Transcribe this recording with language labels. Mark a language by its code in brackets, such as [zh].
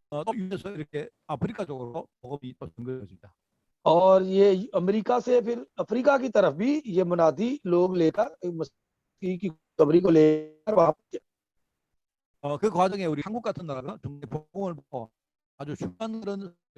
[ko] 또 유에서 이렇게 아프리카 쪽으로 복음이 또 전개되어집니다. [hi] और ये अमेरिका से फिर अफ्रीका की तरफ भी ये मुनादी लोग लेकर मसीह की खबरी को लेकर वहां पहुंचे। [ko] 그 과정에 우리 한국 같은 나라가 중국의 복음을 보고 아주 중요한 그런